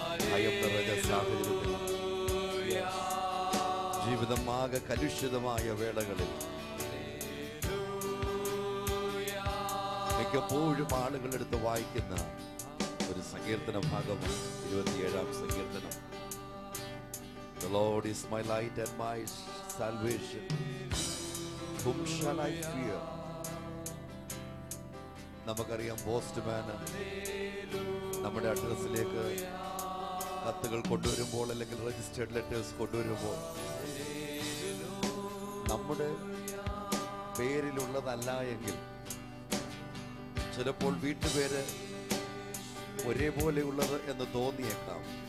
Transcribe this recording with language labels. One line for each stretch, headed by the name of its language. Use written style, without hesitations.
Malayalam: ഭയം നിറഞ്ഞ സാഹചര്യത്തിൽ, ജീവിതം ആകെ കലുഷിതമായ വേളകളിൽ മിക്കപ്പോഴും ആളുകളെടുത്ത് വായിക്കുന്ന ഒരു സങ്കീർത്തന ഭാഗമാണ് 27-ാം സങ്കീർത്തനം.
English: The Lord is my light and my salvation. Whom shall I fear?
Malayalam: നമുക്കറിയാം, പോസ്റ്റ്മാന് നമ്മുടെ അഡ്രസ്സിലേക്ക് കത്തുകൾ കൊണ്ടുവരുമ്പോൾ അല്ലെങ്കിൽ രജിസ്റ്റേർഡ് ലെറ്റേഴ്സ് കൊണ്ടുവരുമ്പോൾ നമ്മുടെ പേരിലുള്ളതല്ല എങ്കിൽ ചിലപ്പോൾ വീട്ടുപേര് ഒരേപോലെയുള്ളത് എന്ന് തോന്നിയേക്കാം.